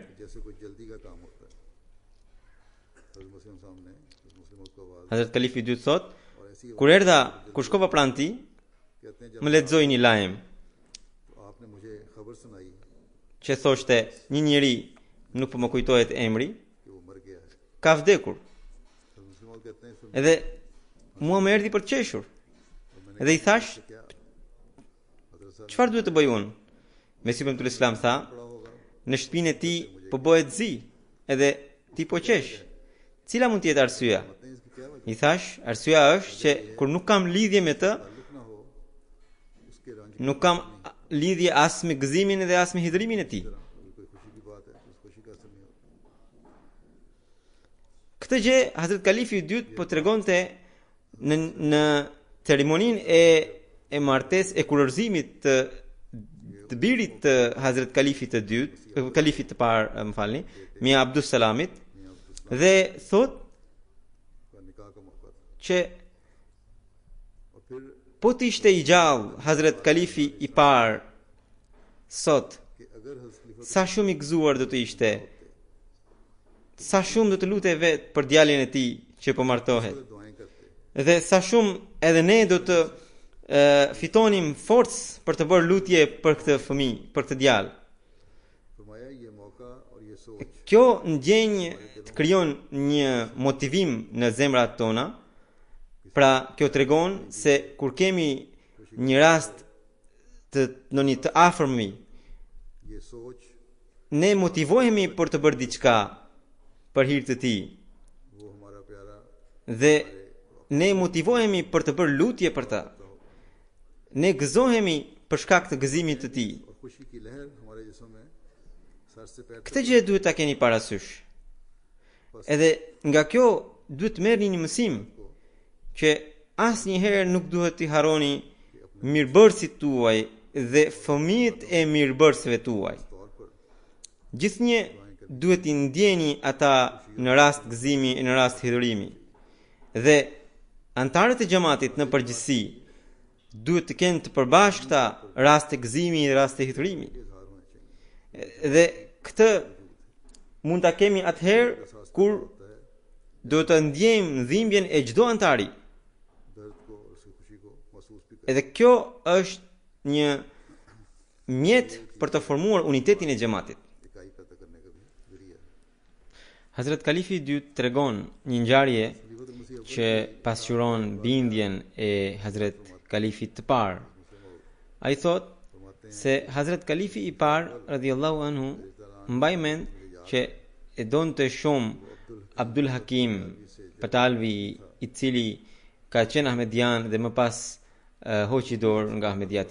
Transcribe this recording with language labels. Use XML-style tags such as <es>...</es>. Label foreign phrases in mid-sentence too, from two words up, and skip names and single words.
<ur>جیسے کوئی جلدی کا کام ہوتا ہے حضرت مسلم سامنے مسلموں کو آواز</ur> <sq>Hazrat Kalifi i dytë thot,</sq> <ur>اور ایسی</ur> <sq>kur erdha, kur shkova pranë tij,</sq> <ur>کہتے ہیں جب</ur> <sq>më lexoi një lajm</sq> <ur>تو آپ نے مجھے خبر سنائی</ur> <sq>që thoshte një njeri, nuk po më kujtohet emri,</sq> <ur>کہ وہ مر گیا ہے</ur> <sq>ka vdekur.</sq> <ur>حضرت مسلم کہتے ہیں پھر</ur> <sq>Edhe mua më erdhi për të qeshur. Edhe i thash,</sq> <ur>کیا حضرت صاحب</ur> <sq>çfarë duhet të bëj unë? Mesiu premtuar Islam tha,</sq> <ur>پڑا ہوگا</ur> <sq>në shtëpinë e tij po bëhet zi, edhe ti po qesh. Cila mund të jetë arsyeja?</sq> <ur>کہتے ہیں اس کی کیا وجہ</ur> <sq>I thash, arsyeja është që kur nuk kam lidhje me të,</sq> <ur>تعلق نہ ہو اس کے رنج</ur> <sq>nuk kam lidhje as me gëzimin dhe as me hidhurimin e tij.</sq> <ur>اگر کوئی خوشی کی بات ہے تو اس خوشی کا اثر نہیں ہوتا</ur> <sq>Këtë gjë Hazrat Kalifi i dytë po tregonte në ceremoninë e martesë e kurorëzimit të birit të Hazrat Kalifit të dytë, Kalifit të parë, më falni, Mia Abdus Salamit, dhe thot</sq> <ur>کا نکاح کا موقع تھا</ur> <sq>që</sq> <ur>اور پھر</ur> <sq>po të ishte i gjallë Hazrat Kalifi i parë sot,</sq> <ur>کہ اگر حضرت خلیفہ</ur> <sq>sa shumë i gëzuar do të ishte, sa shumë do të lutej vetë për djalin e tij që po martohet.</sq> <ur>دعائیں کرتے</ur> <sq>Dhe sa shumë edhe ne do të fitonim forcë për të bërë lutje për këtë fëmijë, për këtë djalë.</sq> <ur>فرمایا یہ موقع اور یہ سوچ</ur> <sq>Kjo ndjenjë të krijon një motivim në zemrat tona. Pra, kjo tregon se kur kemi një rast në një të afërmi,</sq> <ur>یہ سوچ</ur> <sq>ne motivohemi për të bërë diçka për hir të tij</sq> <ur>وہ ہمارا پیارا</ur> <sq>dhe ne motivohemi për të bërë lutje për ta. Ne gëzohemi për shkak të gëzimit të tij.</sq> <ur>اور خوشی کی لہر ہمارے جسم میں سر سے پیر</ur> <sq>Këtë gjë duhet ta keni parasysh. Edhe nga kjo duhet të merrni një mësim që asnjëherë nuk duhet t'i harroni mirëbërësit tuaj dhe fëmijët e mirëbërësve tuaj.</sq> <ur>طور پر</ur> <sq>Gjithnjë duhet t'i ndjeni ata në rast gëzimi e në rast hidhurimi. Dhe antarët e xhamatit në përgjithësi duhet të kenë të përbashkëta raste gëzimi dhe raste hidhurimi.</sq> <ur>اظہار ہونے چاہئیں</ur> <sq>Dhe këtë mund ta kemi atëherë kur do të ndjejmë dhimbjen e çdo antari.</sq> <ur>درد کو اور اس کی خوشی کو محسوس بھی</ur> <sq>Edhe kjo është një mjet për të formuar unitetin e xhamatit.</sq> <ur>اکائی پیدا کرنے کا بھی ذریعہ ہے</ur> <sq>Hazrat Kalifi i dytë tregon një ngjarje</sq> <ur>خلیفۃ المسیح</ur> <sq>që pasqyron bindjen e Hazrat Kalifit të parë. Ai thot se Hazrat Kalifi i parë</sq> <ar>رضي الله عنه</ar> <sq>mbaj mend që e donte shumë Abdul Hakim Patalvi, i cili ka qenë Ahmedian dhe më pas hoqi dorë nga Ahmediati.</sq>